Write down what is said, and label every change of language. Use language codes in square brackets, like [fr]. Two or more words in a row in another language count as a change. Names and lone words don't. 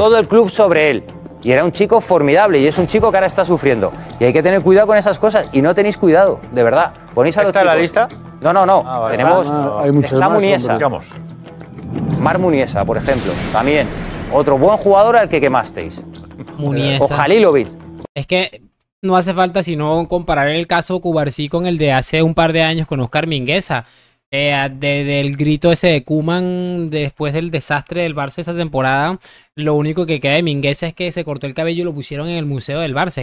[es] Todo el club sobre él. Y era un chico formidable y es un chico que ahora está sufriendo. Y hay que tener cuidado con esas cosas y no tenéis cuidado, de verdad. Ponéis a los ¿Está en la chicos. lista? No. vale. Tenemos... Hay muchos está más, Muniesa. Digamos. Mar Muniesa, por ejemplo, también. Otro buen jugador al que quemasteis. Muniesa. O Halilovic. Es que no hace falta sino comparar el caso Cubarsí con el de hace un par de años con Oscar Mingueza. Del grito ese de Koeman después del desastre del Barça esa temporada, lo único que queda de Mingueza es que se cortó el cabello y lo pusieron en el museo del Barça.